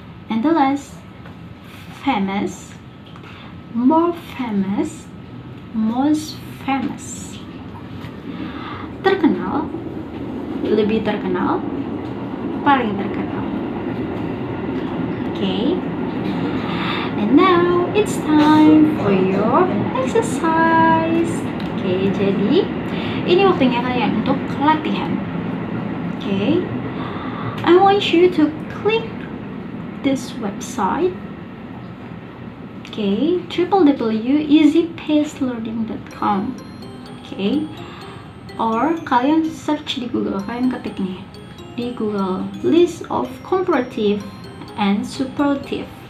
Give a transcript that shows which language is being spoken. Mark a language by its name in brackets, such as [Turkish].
[English] And the last, famous, more famous, most famous. [Indonesian] Terkenal, lebih terkenal, paling terkenal. Okay? [English] And now it's time for your exercise. [Indonesian] Okay, jadi ini waktunya kalian untuk latihan. [English] Okay, I want you to click this website. Okay, www.easypacelearning.com. [Indonesian] Okay, or kalian search di Google, kalian ketik nih di Google [English] list of comparative and superlative.